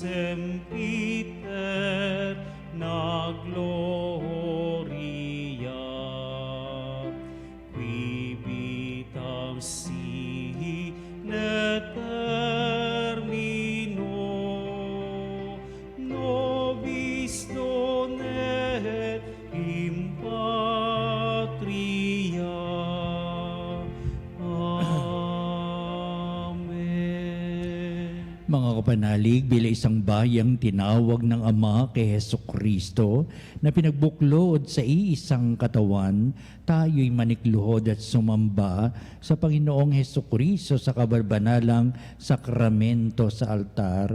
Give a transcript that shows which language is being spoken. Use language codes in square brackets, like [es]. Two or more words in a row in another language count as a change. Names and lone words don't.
[la] sempiter na gloria, qui vitam sine termino, nobis donet in patria. Amen. [tl] Mga kapanalig, bila isang bayang tinawag ng Ama kay Hesukristo na pinagbuklod sa iisang katawan, tayo'y manikluhod at sumamba sa Panginoong Hesukristo sa kabarbanalang sakramento sa altar.